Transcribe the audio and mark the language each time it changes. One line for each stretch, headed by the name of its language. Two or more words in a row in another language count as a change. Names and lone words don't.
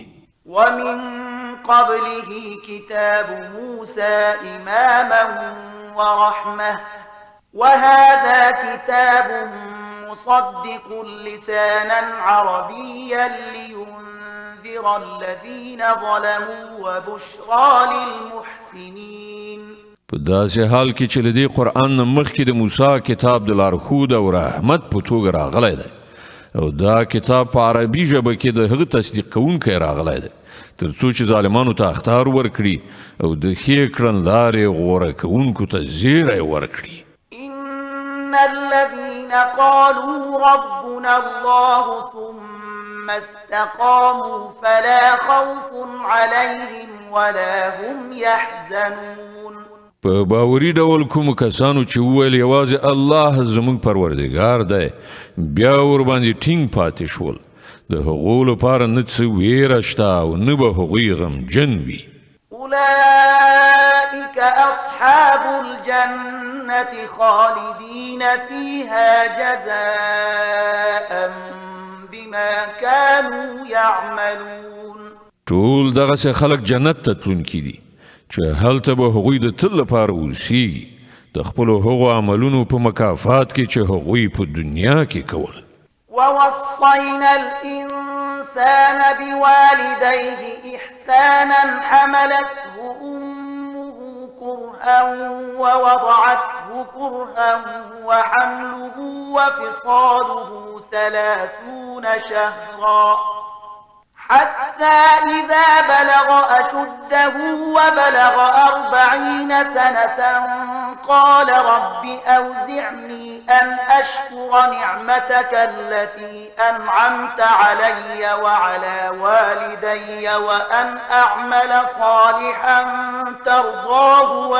Arabic: ومن قبله كتاب موسى إماما ورحمة وهذا كتاب مصدق لسانا عربيا لينذر الذين ظلموا وبشرى للمحسنين.
Pashto: په داسې حال کې چې له دې قرآن نه مخکې د موسی کتاب د لارښود او رحمت په توګه راغلی دی او دا کتاب په عربي ژبه کې د هغه تصدیق کوونکی راغلی دی تر څو چې ظالمانو ته اخطار ورکړي او د ښې کړنلارې غوره کوونکو ته زیری ورکړي.
Arabic: إن الذين قالوا ربنا الله ثم استقاموا فلا خوف عليهم ولا هم يحزنون.
Pashto: په باوري ډول کوم کسانو چې وویل یوازې الله زموږ پروردګار دی بیا ورباندې ټینګ پاتې شول د هغو لپاره نه څه ویره شته او نه به هغوی غمجن وي.
Arabic: أولئك أصحاب الجنة خالدين فيها جزاء بما كانوا يعملون.
Pashto: ټول دغسې خلک جنت ته تلونکي دي چې هلته به هغوی د تل لپاره اوسیږي د خپلو هغو عملونو په مکافات کې چې هغوی په دنیا کې کول.
Arabic: ووصينا الإنسان بوالديه إحسانا حملته أمه كرها ووضعته كرها وحمله وفصاله 30 شهرا حتى إذا بلغ أشده وبلغ 40 سنة قال رب أوزعني أن أشكر نعمتك التي أنعمت علي وعلى والدي وأن أعمل صالحا ترضاه